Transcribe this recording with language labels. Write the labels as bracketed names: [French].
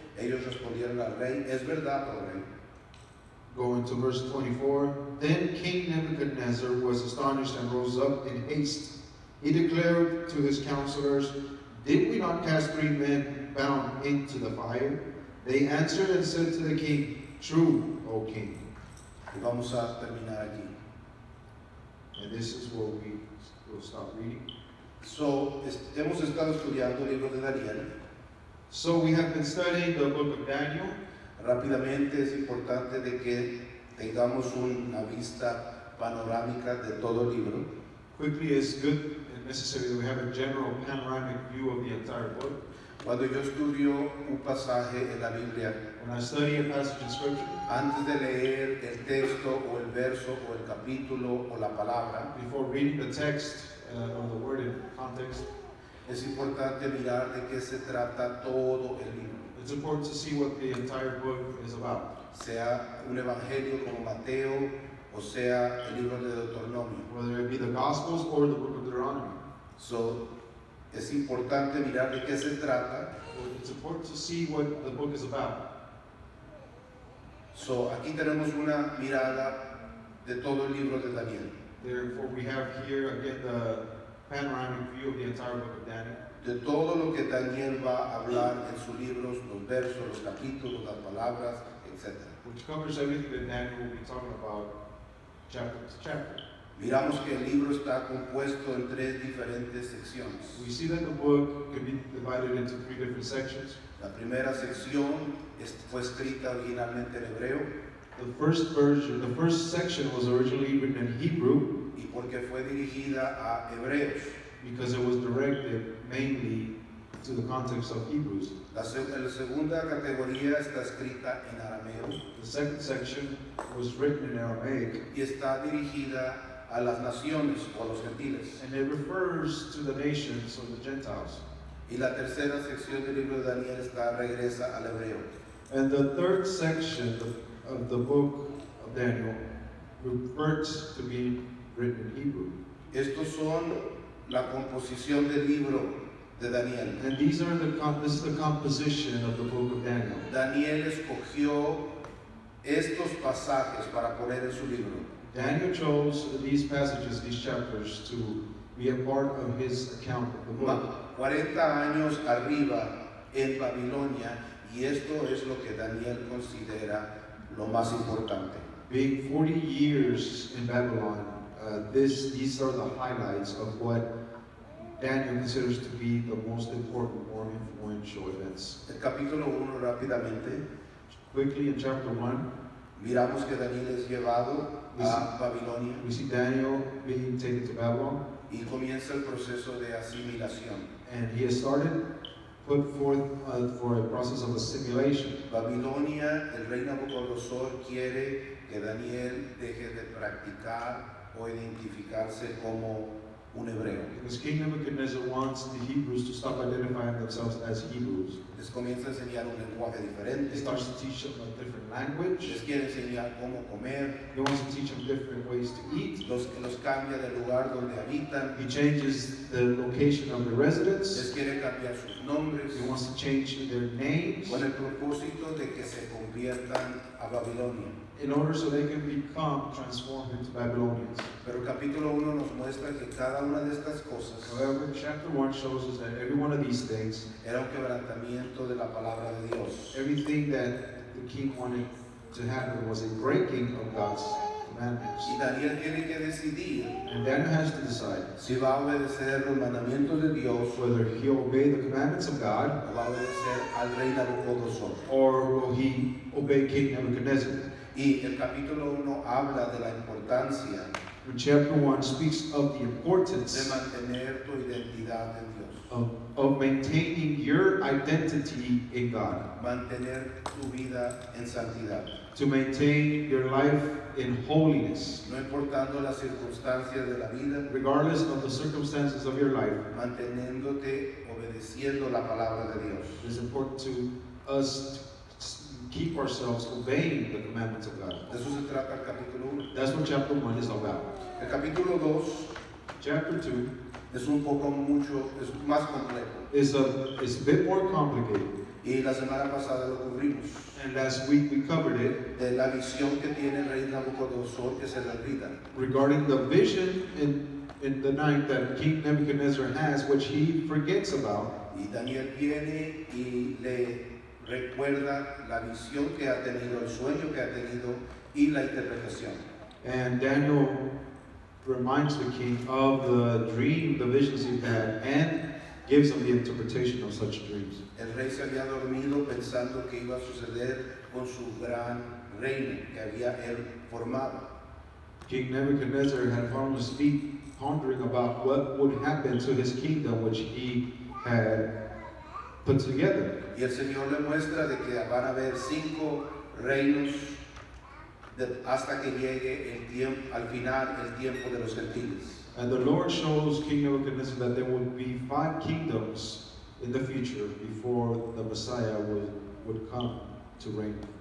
[Spanish] Ellos respondieron al rey, es verdad, oh rey. [English] Going to verse 24. Then King Nebuchadnezzar was astonished and rose up in haste. He declared to his counselors, did we not cast 3 men bound into the fire? They answered and said to the king, true, O king. [Spanish] Y vamos a terminar aquí. [English] And this is where we will stop reading. [Spanish] So, hemos estado estudiando el libro de Daniel. [English] So we have been studying the book of Daniel. [Spanish] Rápidamente es importante de que tengamos una vista panorámica de todo el libro. [English] Quickly, it's good and necessary that we have a general panoramic view of the entire book. [Spanish] Cuando yo estudio un pasaje en la Biblia, [English] When I study a passage in Scripture, [Spanish] antes de leer el texto o el verso o el capítulo o la palabra, [English] before reading the text or the word in context, [Spanish] Es importante mirar de qué se trata todo el libro. [English] It's important to see what the entire book is about. [Spanish] Sea un evangelio como Mateo o sea el libro de Deuteronomio. [English] Whether it be the Gospels or the book of Deuteronomy. [Spanish] So, es importante mirar de qué se trata. [English] It's important to see what the book is about. [Spanish] So, aquí tenemos una mirada de todo el libro de Daniel. [English] Therefore, we have here again the panoramic view of the entire book of Daniel. [Spanish] De todo lo que Daniel va a hablar en sus libros, los versos, los capítulos, las palabras, etc. [English] Which covers everything that Daniel will be talking about chapter to chapter. [Spanish] Miramos que el libro está compuesto en 3 diferentes secciones. [English] We see that the book can be divided into 3 different sections. [Spanish] La primera sección fue escrita originalmente en hebreo. [English] The first section was originally written in Hebrew [Spanish] Y porque fue dirigida a hebreos. [English] because it was directed mainly to the context of Hebrews. [Spanish] La segunda categoría está escrita en arameo [English] The second section was written in Aramaic [Spanish] y está dirigida a las naciones o a los gentiles. [English] and it refers to the nations or the Gentiles. [Spanish] Y la tercera sección del libro de Daniel regresa al hebreo. [English] And the third section of the book of Daniel refers to being written in Hebrew. [Spanish] Estos son la composición del libro de Daniel. [English] And this is the composition of the book of Daniel. [Spanish] Daniel escogió estos pasajes para poner en su libro. [English] Daniel chose these passages, these chapters, to be a part of his account of the book. [Spanish] 40 años arriba en Babilonia, y esto es lo que Daniel considera lo más importante. [English] Being 40 years in Babylon, these are the highlights of what Daniel considers to be the most important or influential events. [Spanish] El capítulo 1 rápidamente, [English] Quickly in chapter 1, [Spanish] miramos que Daniel es llevado a Babilonia [English] we see Daniel being taken to Babylon, [Spanish] y comienza el proceso de asimilación. [English] and he has put forth for a process of assimilation. [Spanish] Babilonia, el rey Nabucodonosor quiere que Daniel deje de practicar o identificarse como un hebreo. [English] Because King Nebuchadnezzar wants the Hebrews to stop identifying themselves as Hebrews. [Spanish] Les comienza a enseñar un lenguaje [English] He [Spanish] diferente. [English] starts to teach them a different language. [Spanish] Les quiere enseñar cómo comer. [English] He wants to teach them different ways to eat. [Spanish] Los cambia del lugar donde habitan. [English] He changes the location of the residence. [Spanish] Les quiere cambiar sus nombres [English] He wants to change their names [Spanish] con el propósito de que se conviertan a Babilonia. [English] in order so they can become transformed into Babylonians. [Spanish] Pero el capítulo 1 nos muestra que cada una de estas cosas [English] However, chapter 1 shows us that every one of these things, [Spanish] era un quebrantamiento de la palabra de Dios. [English] everything that the king wanted to happen was a breaking of God's commandments. [Spanish] Y Daniel tiene que decidir [English] And Daniel has to decide [Spanish] si va a obedecer los mandamientos de Dios [English] whether he'll obey the commandments of God [Spanish] o va a obedecer al rey Nabucodonosor. [English] or will he obey King Nebuchadnezzar. [Spanish] Y el capítulo 1 habla de la importancia [English] And chapter 1 speaks of the [Spanish] de [English] importance [Spanish] mantener tu identidad en Dios, [English] of maintaining your identity in God, [Spanish] mantener tu vida en santidad, [English] to maintain your life in holiness, [Spanish] no importando las circunstancias de la vida, [English] regardless of the circumstances of your life. [Spanish] manteniéndote obedeciendo la palabra de Dios. [English] It is important to us to keep ourselves obeying the commandments of God. [Spanish] De eso se trata el capítulo 1. [English] That's what chapter 1 is about. [Spanish] El capítulo 2 [English] Chapter 2 [Spanish] es es más complejo. [English] is a bit more complicated. [Spanish] Y la semana pasada lo cubrimos. [English] And last week we covered it [Spanish] De la visión que tiene el rey Nabucodonosor que se le olvida. [English] regarding the vision in the night that King Nebuchadnezzar has, which he forgets about. [Spanish] Y Daniel viene y le recuerda la visión que ha tenido, el sueño que ha tenido y la interpretación. [English] And Daniel reminds the king of the dream, the visions he had, and gives him the interpretation of such dreams. [Spanish] El rey se había dormido pensando que iba a suceder con su gran reino que había él formado. [English] King Nebuchadnezzar had fallen asleep pondering about what would happen to his kingdom, which he had put together. [Spanish] Y el Señor le muestra de que van a haber 5 reinos hasta que llegue el tiempo, al final el tiempo de los gentiles. [English] And the Lord shows King Nebuchadnezzar that there would be 5 kingdoms in the future before the Messiah would come to reign.